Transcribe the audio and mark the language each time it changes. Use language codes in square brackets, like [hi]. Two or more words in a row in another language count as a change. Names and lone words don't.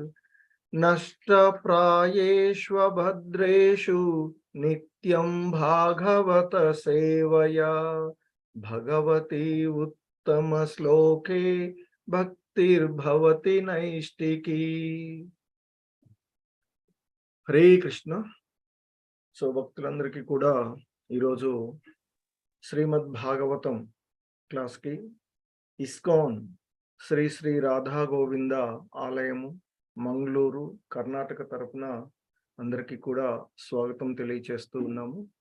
[sa] नष्टप्रायेष्वभद्रेषु नित्यं भागवत सेवया भगवती उत्तमश्लोके भक्तिर्भवति नैष्टिकी। హరే కృష్ణ. [te] సో భక్తులందరికీ కూడా ఈరోజు శ్రీమద్ భాగవతం క్లాస్కి ఇస్కాన్ శ్రీ శ్రీ రాధా గోవింద ఆలయము మంగళూరు కర్ణాటక తరపున అందరికీ కూడా స్వాగతం తెలియచేస్తూ ఉన్నాము.